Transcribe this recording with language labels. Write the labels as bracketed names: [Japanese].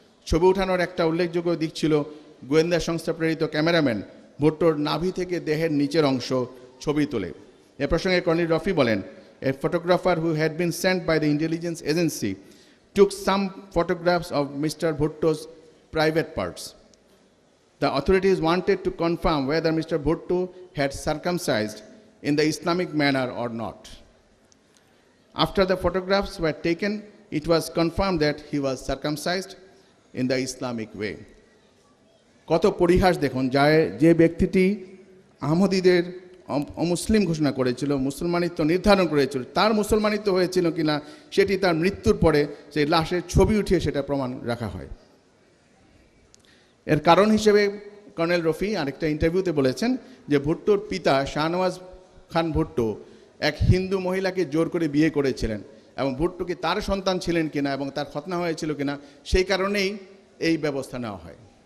[Bangla] ছবি ওঠানোর একটা উল্লেখযোগ্য দিক ছিল গোয়েন্দা সংস্থা প্রেরিত ক্যামেরাম্যান ভুট্টোর নাভি থেকে দেহের নিচের অংশ ছবি তোলে। এ প্রসঙ্গে কর্নেল রফি বলেন, [English] A photographer who had been sent by the intelligence agency took some photographs of Mr. Bhutto's private parts. The authorities wanted to confirm whether Mr. Bhutto had circumcised in the Islamic manner or not. After the photographs were taken, it was confirmed that he was circumcised in the Islamic way. [Bangla] কত পরিহাস দেখুন, যে ব্যক্তিটি আহমদীদের অমুসলিম ঘোষণা করেছিল, মুসলমানিত্ব নির্ধারণ করেছিল, তার মুসলমানিত্ব হয়েছিল কিনা সেটি তার মৃত্যুর পরে সেই লাশের ছবি উঠিয়ে সেটা প্রমাণ রাখা হয়। এর কারণ হিসেবে কর্নেল রফি আরেকটা ইন্টারভিউতে বলেছেন যে ভুট্টোর পিতা শাহনওয়াজ খান ভুট্টো এক হিন্দু মহিলাকে জোর করে বিয়ে করেছিলেন এবং ভুট্টো কি তার সন্তান ছিলেন কিনা এবং তার খতনা হয়েছিল কিনা সেই কারণেই এই ব্যবস্থা নেওয়া হয়।